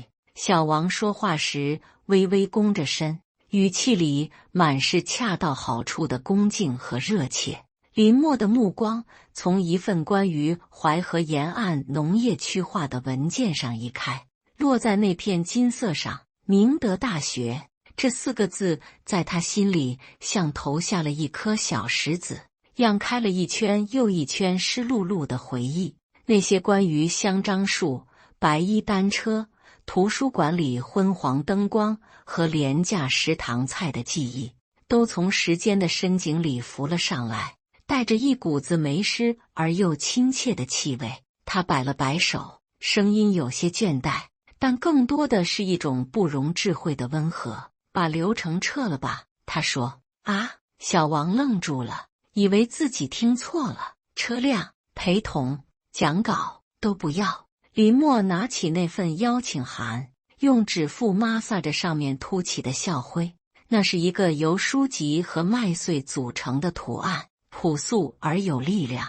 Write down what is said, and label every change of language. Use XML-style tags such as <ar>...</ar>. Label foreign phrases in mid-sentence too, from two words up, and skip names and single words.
<zh>小王說話時微微弓着身，語氣裡滿是恰到好處的恭敬和熱切。林默的目光從一份關於淮河沿岸農業區劃的文件上移開，落在那片金色上。明德大學這4 個字在他心裡像投下了一顆小石子，漾開了一圈又一圈濕漉漉的回憶。那些關於香樟樹、白衣單車、圖書館裡昏黃燈光和廉價食堂菜的記憶，都從時間的深井裡浮了上來，帶着一股子霉濕而又親切的氣味。他擺了擺手，聲音有些倦怠，但更多的是一種不容置喙的溫和。把流程撤了吧，他說。啊，小王愣住了，以為自己聽錯了。車輛、陪同、講稿都不要。林默拿起那份邀請函，用指腹摩挲着上面凸起的校徽，那是一個由書籍和麥穗組成的圖案，樸素而有力量。</zh>